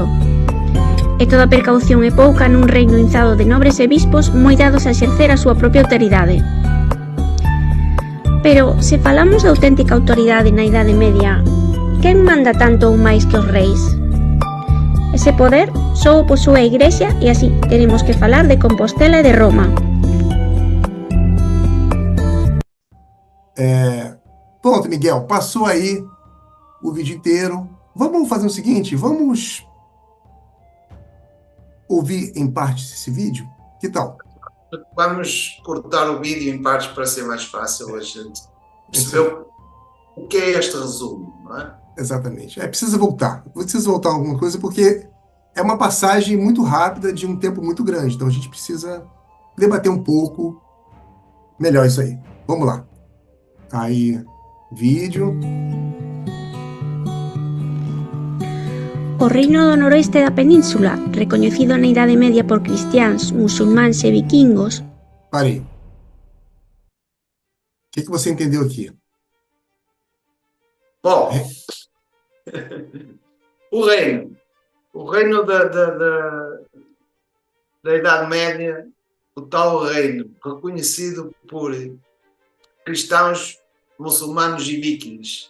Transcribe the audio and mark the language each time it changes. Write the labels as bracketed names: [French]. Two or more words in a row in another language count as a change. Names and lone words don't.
[Galician] E toda precaución é pouca nun reino inzado de nobres e bispos moi dados a exercer a súa propia autoridade. Pero, se falamos de auténtica autoridade na Idade Media, quen manda tanto ou máis que os reis? Ese poder só o posúe a Igrexa e así teremos que falar de Compostela e de Roma. [Portuguese] Pronto, Miguel, passou aí o vídeo inteiro. Vamos fazer o seguinte, vamos ouvir em partes esse vídeo? Que tal? Vamos cortar o vídeo em partes para ser mais fácil a gente perceber o que é este resumo, não é? Exatamente. Precisa voltar alguma coisa, porque é uma passagem muito rápida de um tempo muito grande. Então a gente precisa debater um pouco melhor isso aí. Vamos lá. Aí, vídeo. [Galician] O reino do noroeste da península, recoñecido na Idade Media por cristiáns, musulmáns e vikingos. [Portuguese] Parei. O que você entendeu aqui? Bom, o reino da Idade Média, o tal reino reconhecido por cristãos, muçulmanos e vikings.